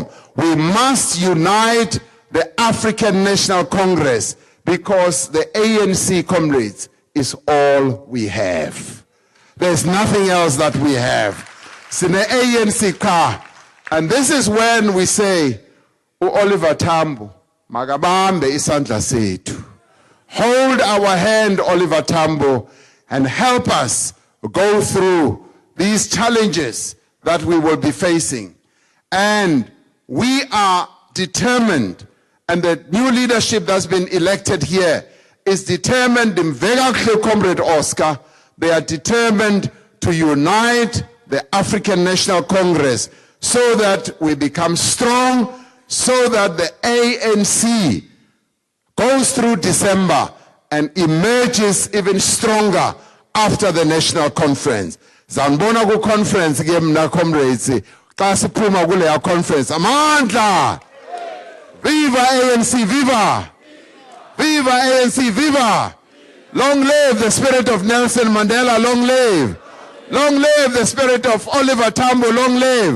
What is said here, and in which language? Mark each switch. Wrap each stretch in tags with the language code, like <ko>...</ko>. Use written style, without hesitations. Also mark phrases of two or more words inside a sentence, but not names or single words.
<en>We must unite the African National Congress, because the ANC, comrades, is all we have. There's nothing else that we have.</en> <xh>Sine ANC ka.</xh> <en>And this is when we say, Oliver Tambo,</en> <xh>magabambe isandla sethu.</xh> <en>Hold our hand, Oliver Tambo, and help us go through these challenges that we will be facing. And we are determined, and the new leadership that's been elected here is determined, Comrade Oscar, they are determined to unite the African National Congress so that we become strong, so that the ANC goes through December and emerges even stronger after the national conference.</en> <xh>Zanbona ku conference ke mna comrades xa siphuma kule conference amandla.</xh> <en>Viva ANC, viva! Viva ANC, viva! Long live the spirit of Nelson Mandela, long live. Long live the spirit of Oliver Tambo, long live.</en>